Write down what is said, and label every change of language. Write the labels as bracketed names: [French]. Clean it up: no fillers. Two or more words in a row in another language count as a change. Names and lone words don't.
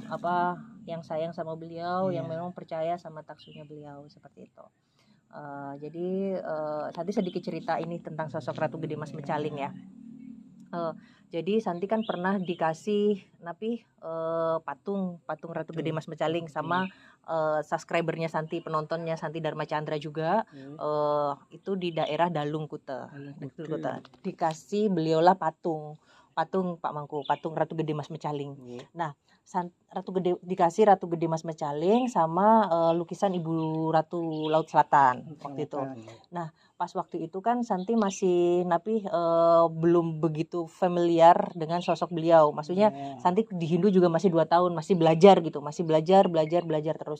[Indonesian] yang sayang sama beliau, yang ya. memang percaya sama taksunya beliau seperti itu. Jadi Santi sedikit cerita ini tentang sosok Ratu Gede Mas Mecaling ya. Jadi Santi kan pernah dikasih patung Ratu Gede Mas Mecaling sama subscribernya Santi, penontonnya Santi Dharma Chandra juga, itu di daerah Dalung Kute. Dikasih beliaulah patung Pak Mangku, patung Ratu Gede Mas Mecaling. Nah, dikasih Ratu Gede Mas Mecaling sama lukisan Ibu Ratu Laut Selatan waktu itu. Nah, pas waktu itu kan Santi masih belum begitu familiar dengan sosok beliau. Maksudnya Santi di Hindu juga masih 2 tahun, masih belajar gitu, masih belajar terus.